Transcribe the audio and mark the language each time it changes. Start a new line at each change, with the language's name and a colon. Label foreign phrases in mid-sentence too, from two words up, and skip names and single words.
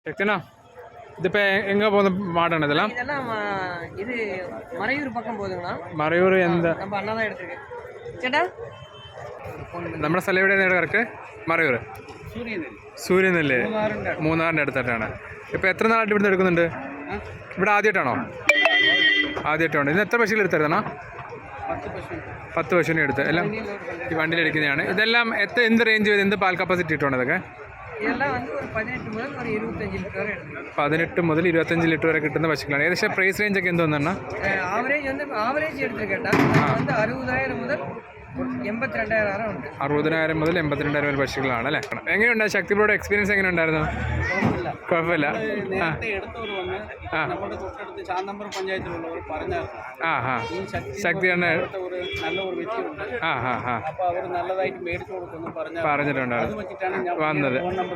Malayalam: ശക്തിനാ ഇതിപ്പോൾ എங்கே പോകുന്ന മാടാണ് ഇതെല്ലാം?
Tamil: இது மறையூர் பக்கம் போகுதுங்களா?
Malayalam: മറയൂർ എന്താ?
Tamil: நம்ம அண்ணா தான் எடுத்துருக்கு.
Malayalam: ചേട്ടാ നമ്മുടെ സ്ഥലം എവിടെയാണ് കറക്റ്റ്? മറയൂർ സൂര്യനെല്ല് മൂന്നാറിൻ്റെ അടുത്തായിട്ടാണ്. ഇപ്പോൾ എത്ര നാളായിട്ട് ഇവിടുന്ന് എടുക്കുന്നുണ്ട്? ഇവിടെ ആദ്യമായിട്ടാണോ? ആദ്യമായിട്ടാണ്. ഇന്ന് എത്ര പശുക്കൾ എടുത്തായിരുന്നോ? 10 പശുവിനെ എടുത്ത് എല്ലാം ഈ വണ്ടിയിൽ എടുക്കുന്നതാണ്. ഇതെല്ലാം എന്ത് റേഞ്ച് ചെയ്ത് എന്ത് പാൽ കപ്പാസിറ്റി ഇട്ടുണ്ടോ ഇതൊക്കെ?
Tamil: இதெல்லாம் வந்து ஒரு 18 முதல் ஒரு 25 லிட்டர் வரை எடுத்துக்கலாம்.
Malayalam: 18 മുതൽ 25 ലിറ്റർ വരെ കിട്ടുന്ന പശുക്കളാണ്. ഏകദേശം പ്രൈസ് റേഞ്ച് ഒക്കെ എന്തോന്നാണ്?
Tamil: ஆவரேஜ் வந்து ஆவரேஜ் எடுத்துக்கிட்டா வந்து 60,000 முதல் 82,000 வரை ഉണ്ട്.
Malayalam: 60,000 മുതൽ 82,000 വരെ പശുക്കളാണ് അല്ലേ? എങ്ങനെയുണ്ട് ശക്തിയുടെ എക്സ്പീരിയൻസ്? എങ്ങനെ ഉണ്ടായിരുന്നു? കുഴപ്പമില്ല. ശക്തിയാണ് പറഞ്ഞിട്ടുണ്ടായിരുന്നു വന്നത്, മേടിച്ചിട്ട് വന്നത്.